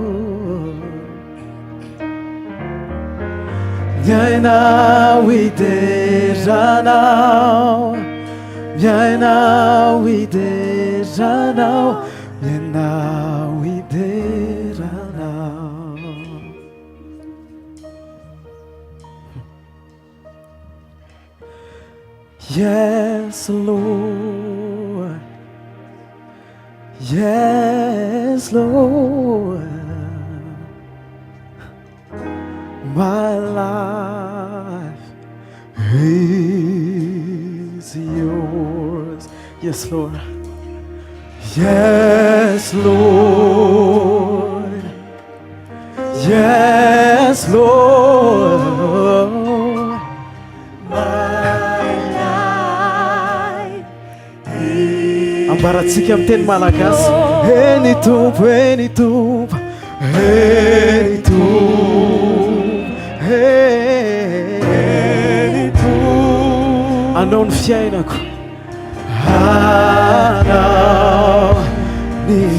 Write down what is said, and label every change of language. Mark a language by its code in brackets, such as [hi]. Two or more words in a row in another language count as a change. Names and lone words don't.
[mg] miainao iteranao miainao iteranao miainao iteranao [en] Yes Lord Yes Lord my life is yours. Yes, Lord. Yes, Lord. Yes, Lord. My life is [mg] ambaratsika amin'ny teny malagasy eny tompo eny tompo eny tompo anao ny fiainako anao ny